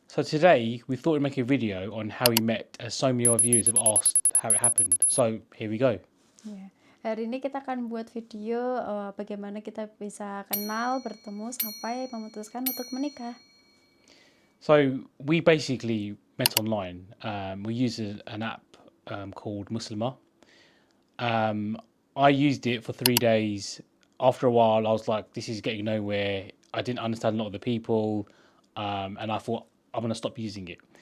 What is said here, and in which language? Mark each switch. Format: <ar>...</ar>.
<en>So today we thought we'd make a video on how we met, as so many of you have asked how it happened. So here we go.</en> <id>Ya, hari ini kita akan buat video bagaimana kita bisa kenal, bertemu, sampai memutuskan untuk menikah.</id> <en>So we basically met online. We used an app called Muslima. I used it for 3 days. After a while, I was like, this is getting nowhere. I didn't understand a lot of the people, and I thought I'm gonna stop using it.</en>